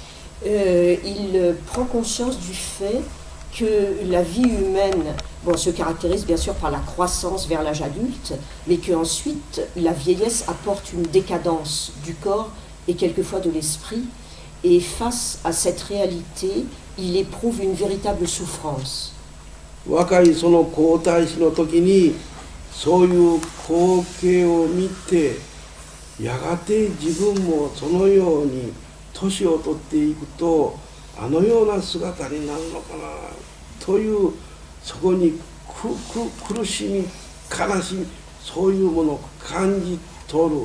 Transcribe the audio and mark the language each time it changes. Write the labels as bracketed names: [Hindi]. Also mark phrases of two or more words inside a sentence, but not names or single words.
[French] Il prend conscience du fait que la vie humaine se caractérise bien sûr par la croissance vers l'âge adulte, mais qu'ensuite la vieillesse apporte une décadence du corps et quelquefois de l'esprit. Et face à cette réalité, il éprouve une véritable souffrance. [Japanese] 若いその皇太子の時にそういう光景を見て、やがて自分もそのように年を取っていくとあのような姿になるのかなという、そこに苦しみ悲しみそういうものを感じ取る。